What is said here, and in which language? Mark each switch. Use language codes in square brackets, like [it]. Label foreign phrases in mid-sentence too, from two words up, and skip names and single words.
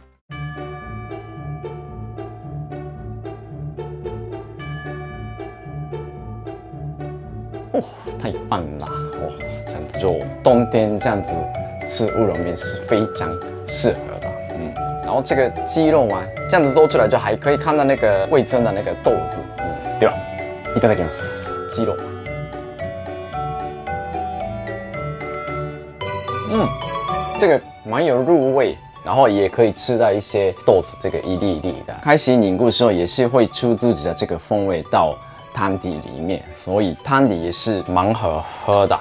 [zh] 哇，太棒了！哇，这样子就冬天这样子吃乌龙面是非常适合的。然后这个鸡肉丸这样子做出来，就还可以看到那个味噌的那个豆子。对吧？ いただきます。鸡肉。这个蛮有入味。然后也可以吃到一些豆子，这个一粒一粒的。开始凝固的时候也是会出自己的这个风味到汤底里面，所以汤底也是蛮好喝的。